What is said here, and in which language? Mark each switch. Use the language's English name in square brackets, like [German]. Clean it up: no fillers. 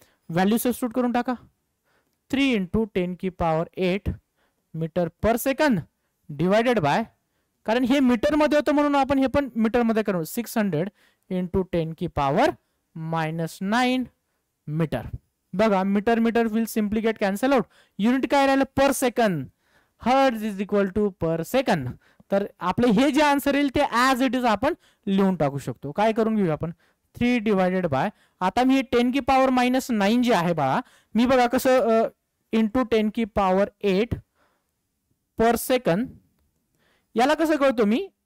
[Marathi] Value substitute करून टाका. 3 into 10 की power 8 metre per second divided by, कारण हे मीटर मध्ये होतं म्हणून आपण हे पण मीटर मध्ये करू, 600 इंटू 10 की पॉवर -9 मीटर. बघा [English] Metre metre will simply get cancel out. [Marathi] Unit काय राहिलं? पर second. [English] Hertz is equal to per second. [Marathi] तर आपले हे जे आन्सर येईल ते ऍज इट इज आपण लिहून टाकू शकतो. काय करून घेऊ आपण? 3 डिवायडेड बाय, आता मी 10 की पॉवर -9 जे आहे बाळा, मी बघा कसं इंटू 10 की पॉवर 8 पर सेकंड, याला कसं करतो मी?